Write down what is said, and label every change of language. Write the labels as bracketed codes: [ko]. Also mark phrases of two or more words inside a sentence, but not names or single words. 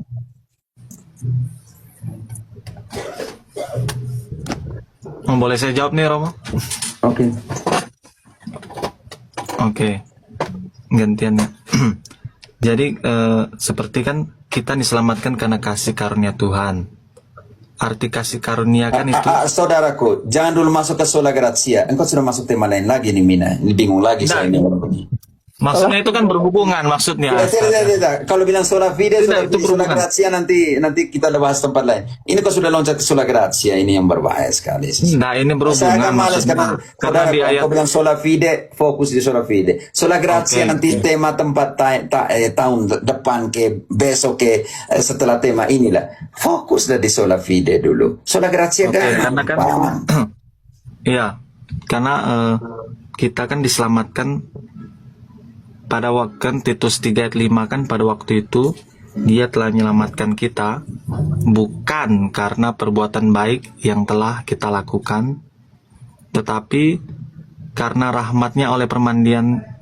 [id] Boleh saya jawab nih, Romo? Oke. Oke. Gantian ya. Jadi seperti kan kita diselamatkan karena kasih karunia Tuhan. Arti kasih karunia kan itu. Saudaraku, jangan dulu masuk ke [la] sola grazia. [id] Engkau sudah masuk tema lain lagi nih, Mina. Ini bingung lagi saya ini. Maksudnya itu kan berhubungan maksudnya. Tidak. Kalau bilang [la] sola fide, [id] Tidak, itu sola berhubungan. grazia nanti kita bahas tempat lain. Ini kau sudah loncat ke [la] sola grazia, [id] ini yang berbahaya sekali. Nah, ini Saya agak berhubungan malas maksudnya. karena Karena di ayat kau bilang [la] sola fide, [id] fokus di [la] sola fide. Sola grazia [id] Oke. nanti tema tempat tahun depan ke besok ke setelah tema inilah. Fokuslah di [la] sola fide [id] dulu. [la] Sola grazia [id] Oke, karena kan iya, karena kita kan diselamatkan pada waktu kan Titus 3 ayat 5 kan pada waktu itu dia telah menyelamatkan kita bukan karena perbuatan baik yang telah kita lakukan, tetapi karena rahmatnya oleh permandian